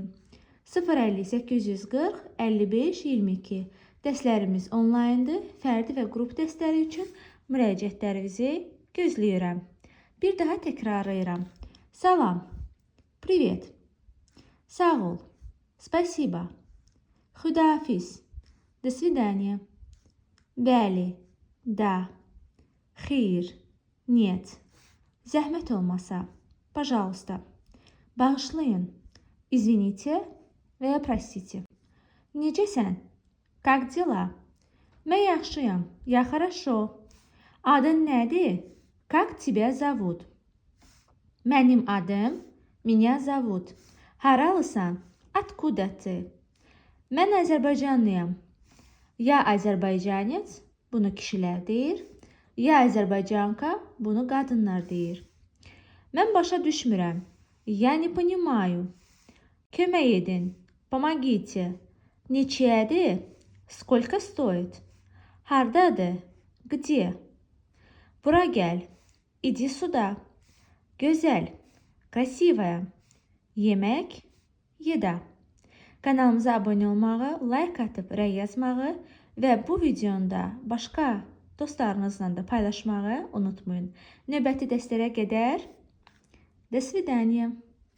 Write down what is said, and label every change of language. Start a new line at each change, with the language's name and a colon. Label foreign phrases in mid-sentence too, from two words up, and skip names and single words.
Azerbaijani: 050 840 55 22. Dərslərimiz onlayndır. Fərdi və qrup dərsləri üçün müraciətlərinizi gözləyirəm. Bir daha təkrarlayıram. Salam. Привет. Sağ ol.
Russian: Спасибо. Xudahafiz. До свидания.
Azerbaijani: Bəli. Да. Xeyr. Нет. Zəhmət olmasa. Пожалуйста. Bağışlayın. Извините və ya простите. Necəsən?
Russian: Как дела?
Azerbaijani: Mən yaxşıyam.
Russian: Я хорошо.
Azerbaijani: Adın nədir?
Russian: Как тебя зовут?
Azerbaijani: Mənim adım
Russian: Меня зовут.
Azerbaijani: Haralısan? Откуда ты? Mən Azərbaycanlıyam. Ya Azərbaycanец, bunu kişilər deyir. Ya Azərbaycanka, bunu qadınlar deyir. Mən başa düşmürəm.
Russian: Я не понимаю.
Azerbaijani: Kömək edin.
Russian: Помогите. Neçəyədir? Сколько стоит?
Azerbaijani: Hardadır? Где? Bura gəl.
Russian: Иди сюда.
Azerbaijani: Gözəl. Красивая. Yemək. Yeda. Kanalımıza abunə olmağı, like atıb rəy yazmağı və bu videonu da başqa dostlarınızla da paylaşmağı unutmayın. Növbəti dərslərə qədər.
Russian: До свидания.